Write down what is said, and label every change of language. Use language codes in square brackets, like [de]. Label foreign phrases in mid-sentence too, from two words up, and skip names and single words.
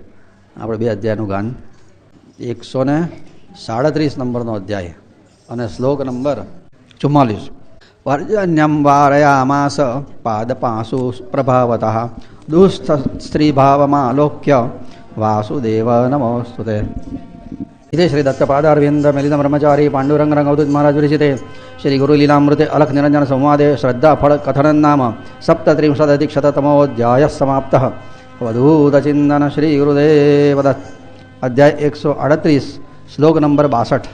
[gu] આપણે 2 અધ્યાયનું ગાન 137 નંબરનો અધ્યાય અને શ્લોક નંબર 44. [sa] વર્જન્યમ વારયામાસ પાદપાસુ પ્રભાવતઃ દુસ્થ સ્ત્રીભાવમાલોક્ય વાસુદેવ નમોસ્તુતે. इति श्री दत्तपादारविंद मिलितं ब्रह्मचारी पांडुरंग रंगवदूत महाराज विरचिते श्री गुरुलीलामृते अलख निरंजन संवादे श्रद्धा फल कथन नाम 37-शततमोऽध्यायः समाप्तः. अवधूत चिंतन श्री गुरुदेव दत्त. अध्याय 138 श्लोक नंबर 62.